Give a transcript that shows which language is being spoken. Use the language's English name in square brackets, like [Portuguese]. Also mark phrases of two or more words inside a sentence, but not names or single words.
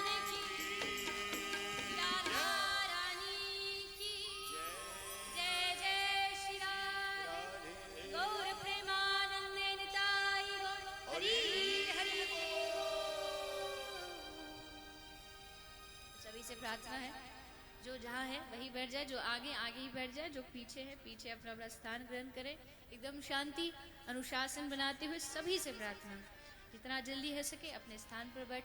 [Hindi] की राधा रानी की जय जय श्री राधे गौर प्रेमानंदे निताई गौर हरि हरि बोल। सभी से प्रार्थना है जो जहाँ है वहीं बैठ जाए, जो आगे आगे ही बैठ जाए, जो पीछे है पीछे अपना अपना स्थान ग्रहण करे। एकदम शांति अनुशासन बनाते हुए सभी से प्रार्थना, जितना जल्दी हो सके अपने स्थान पर बैठे।